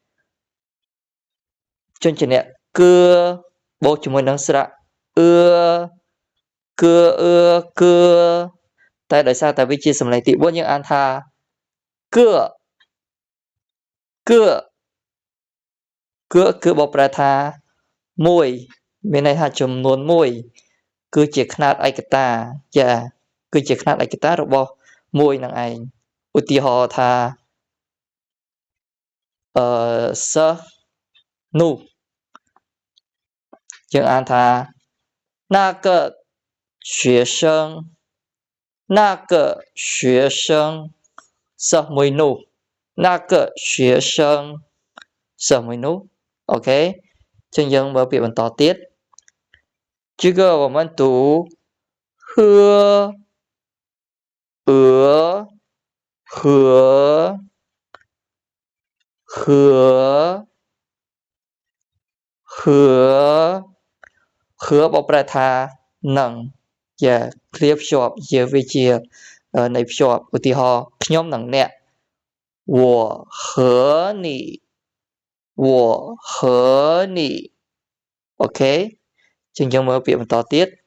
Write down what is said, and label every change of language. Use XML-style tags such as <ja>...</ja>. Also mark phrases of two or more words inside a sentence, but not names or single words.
<km>ជនជាអ្នកគឺបូកជាមួយនឹងស្រៈគឺតែដោយសារតែវាជាសំឡេងទី4យើងអានថាគឺបកប្រែថា1មានន័យថាចំនួន1គឺជាຂ្នាតឯកតាគឺជាຂ្នាតឯកតារបស់1នឹងឯងឧទាហរណ៍ថា សិស្សនោះយើងអានថា</km> <zh>那个学生</zh> <km>សិស្សមួយនោះ</km> <zh>那个学生</zh> <km>សិស្សមួយនោះអូខេចឹងយើងមើលពាក្យបន្តទៀត</km> <zh>这个我们读和</zh> <km>បកប្រែថានឹងឃ្លាភ្ជាប់វាជាន័យភ្ជាប់ឧទាហរណ៍ខ្ញុំនិងអ្នក</km> <zh>我和你</zh> <km>អូខេចឹងយើងមើលពាក្យបន្តទៀត</km>